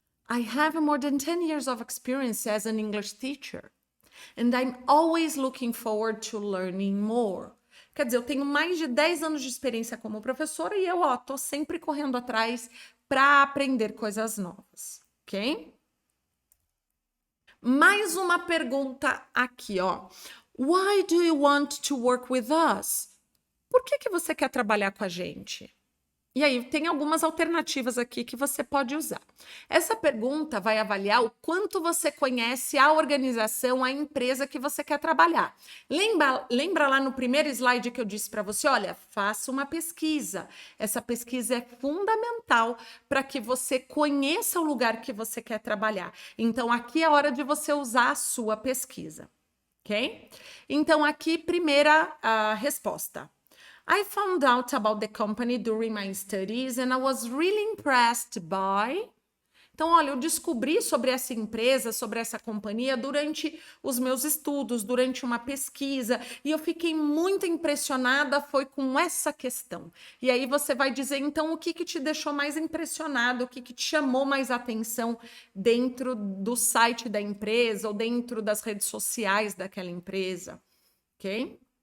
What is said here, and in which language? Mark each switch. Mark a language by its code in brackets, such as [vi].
[en] I have more than 10 years of experience as an English teacher. And I'm always looking forward to learning more. [pt] Quer dizer, eu tenho mais de 10 anos de experiência como professora e eu, tô sempre correndo atrás para aprender coisas novas, ok? Mais uma pergunta aqui, ó. [en] Why do you want to work with us? [pt] Por que você quer trabalhar com a gente? E aí, tem algumas alternativas aqui que você pode usar. Essa pergunta vai avaliar o quanto você conhece a organização, a empresa que você quer trabalhar. Lembra lá no primeiro slide que eu disse para você, olha, faça uma pesquisa. Essa pesquisa é fundamental para que você conheça o lugar que você quer trabalhar. Então, aqui é a hora de você usar a sua pesquisa, ok? Então, aqui, primeira resposta. [en] I found out about the company during my studies and I was really impressed by... [pt] Então, olha, eu descobri sobre essa empresa, sobre essa companhia durante os meus estudos, durante uma pesquisa, e eu fiquei muito impressionada foi com essa questão. E aí você vai dizer, então, o que que te deixou mais impressionado, o que que te chamou mais atenção dentro do site da empresa ou dentro das redes sociais daquela empresa, ok?